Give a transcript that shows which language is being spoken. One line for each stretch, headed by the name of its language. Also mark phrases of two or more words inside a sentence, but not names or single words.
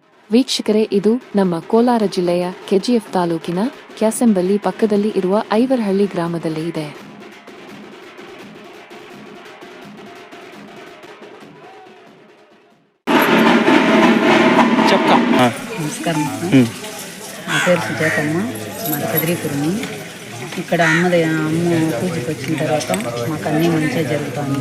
Kannada: ವೀಕ್ಷಕರೇ, ಇದು ನಮ್ಮ ಕೋಲಾರ ಜಿಲ್ಲೆಯ ಕೆಜಿಎಫ್ ತಾಲೂಕಿನ ಕ್ಯಾಸಂಬಲ್ಲಿ ಪಕ್ಕದಲ್ಲಿ ಇರುವ ಐವರಹಳ್ಳಿ ಗ್ರಾಮದಲ್ಲಿ ಇದೆ.
Telugu: నమస్కారం. నా పేరు సుజాతమ్మ, మాది కదిరీపురము. ఇక్కడ అమ్మ పూజకి వచ్చిన తర్వాత మాకు అన్నీ మంచిగా జరుగుతుంది.